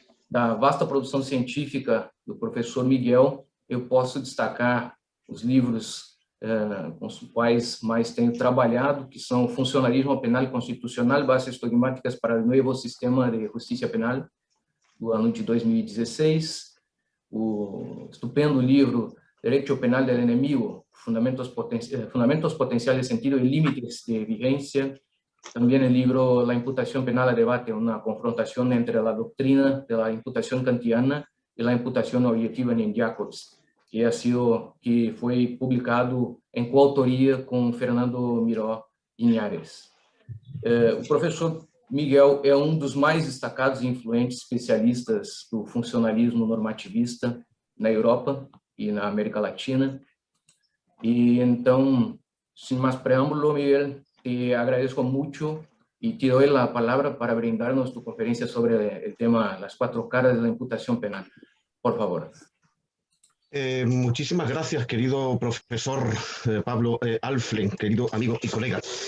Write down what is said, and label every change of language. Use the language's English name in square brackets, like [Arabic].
[Portuguese] Da vasta produção científica do professor Miguel, eu posso destacar os livros com os quais mais tenho trabalhado, que são Funcionalismo Penal e Constitucional, Bases Dogmáticas para o Novo Sistema de Justiça Penal, do ano de 2016, o estupendo livro Derecho Penal del Enemigo, Fundamentos Potenciales de Sentido y Límites de Vigencia. [Spanish] También el libro La Imputación Penal a Debate, una confrontación entre la doctrina de la imputación kantiana y la imputación objetiva en Jacobs, que fue publicado en coautoría con Fernando Miró Iñárez. [Portuguese] O professor Miguel é um dos mais destacados e influentes especialistas do funcionalismo normativista na Europa e na América Latina. E então, sem mais preâmbulo, [Spanish] Miguel, te agradezco mucho y te doy la palabra para brindarnos tu conferencia sobre el tema Las cuatro caras de la imputación penal. Por favor. Muchísimas gracias, querido profesor Pablo Alflen, querido amigo y colega.